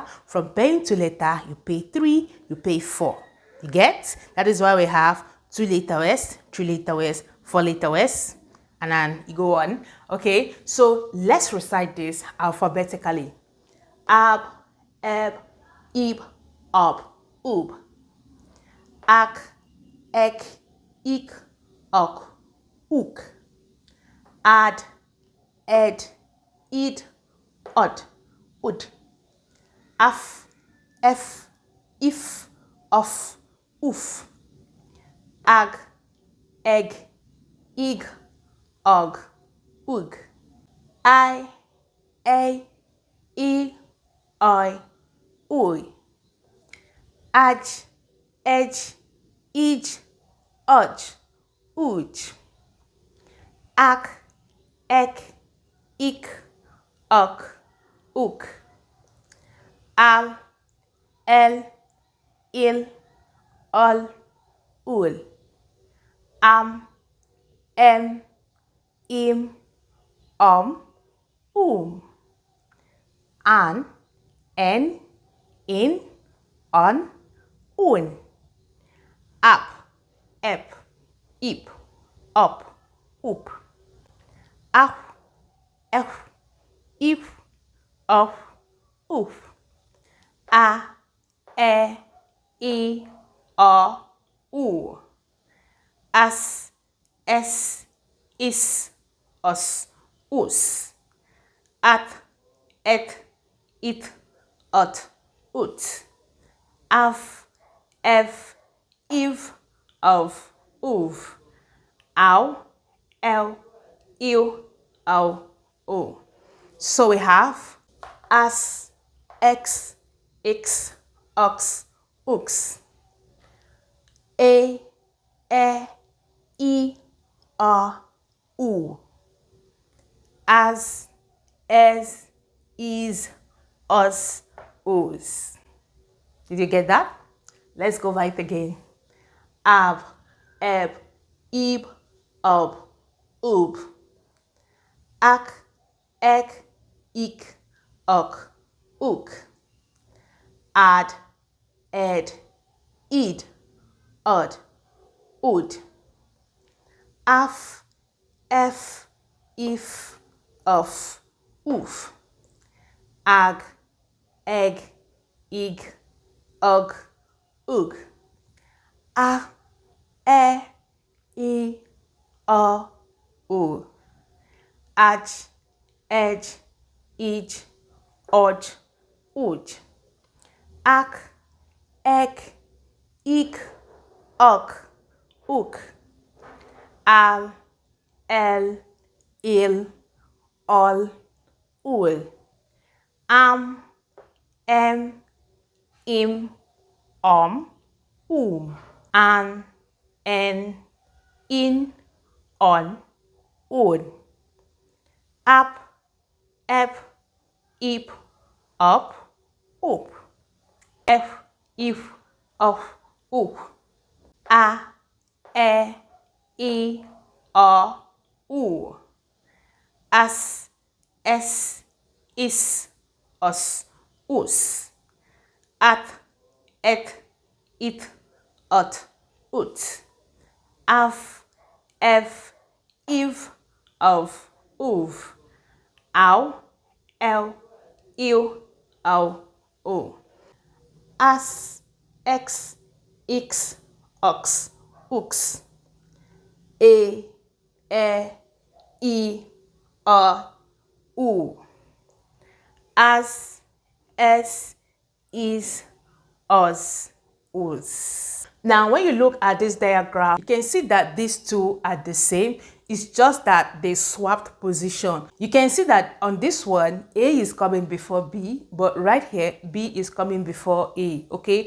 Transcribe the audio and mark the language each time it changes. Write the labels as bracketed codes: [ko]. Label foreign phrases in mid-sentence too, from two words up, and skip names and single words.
[en] From pairing two letter, you pay 3, you pay 4. You get? That is why we have 2 letter words, 3 letter words, 4 letter words, and then you go on. Okay, so let's recite this alphabetically. Ab, eb, ib, up, oob. Ak, ek, ik, ok, ook. Ad, ed, id, od, ood. Af, ef, if, of, oof. Ag, egg, ig, og, ug. I, a, e, I, ui. Aj, edge, ij, oj, uj. Ak, ek, ik, ok, uk. Al, el, il, ol, ul. Am, em, im, an, en, in, on, un. Up, ep, ip, op, up. Af, ef, if, of, uf. A, e, o, u. As, es, is, os, us. At, et, it, ot, ut. Af, ev, if, of, uv. Ow, el, ew, ow, o. So we have as, x, x, ox, ux. A, e, o, u. As, is, us, us. Did you get that? Let's go right again. Ab, eb, ib, ob, ub. Ak, ek, ik, ok, uk. Ad, ed, id, od, ud. Af, ef, if, of, uf. Ag, egg, ig, og, ug. A, e, o, u. Aj, edge, ij, oj, uj. Ak, ek, ik, ok, uk. Al, el, il, ol, ul. Am, em, im, an, en, in, on, un. Up, ep, ip, op, up. F, if, of, up. A, e, o, u. As, es, is, os, us. At, et, it, ot, ut. Af, ev, if, of, uv. Ow, el, ew, ow, o. As, x, x, ox, ux. E, i, o, u. As, es, is, us, us. Now, when you look at this diagram, you can see that these two are the same. It's just that they swapped position. You can see that on this one, A is coming before B, but right here, B is coming before A, okay?